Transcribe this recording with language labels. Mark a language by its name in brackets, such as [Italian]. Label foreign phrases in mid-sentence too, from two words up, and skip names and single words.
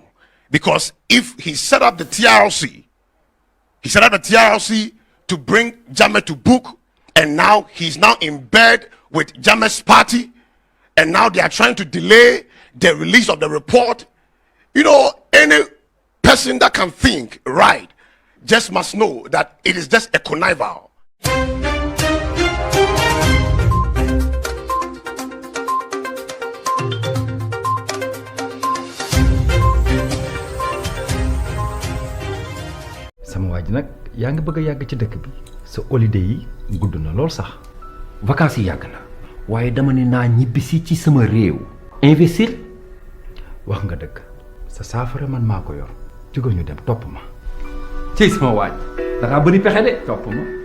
[English] Because if he set up the TRC, to bring Jammeh to book, and now he's now in bed with Jammeh's party, and now they are trying to delay the release of the report. You know, any person that can think right just must know that it is just a connival. [Wolof] sama waji nak yaa ngi bëgg a yàgg ci dëkk bi sa holiday yi gudd na lool sax vacances yi yàgg na waaye dama ne naa ñibbisi ci sama réew investir wax nga dëgg sa saafara man maa ko yor jóge ñu dem topp ma ci sama waaj da ngaa bëri pexe de topp ma